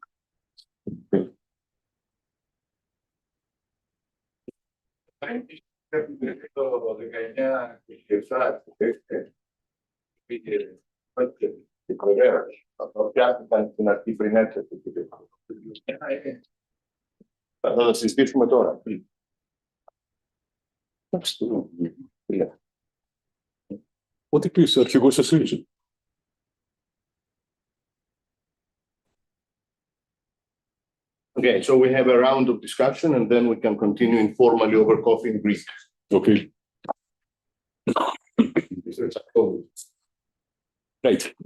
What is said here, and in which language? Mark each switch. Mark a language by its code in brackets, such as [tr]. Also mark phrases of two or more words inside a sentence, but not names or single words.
[el] Το 19 και 27 πήγε στην Κορέα. Θα πιάστηκαν στην αρχή πριν έρθετε. Θα τα συζητήσουμε τώρα. Ό,τι πεις, αρχηγός εσύ. [en] Okay, so we have a round of discussion and then we can continue informally over coffee in Greek. Okay. Right.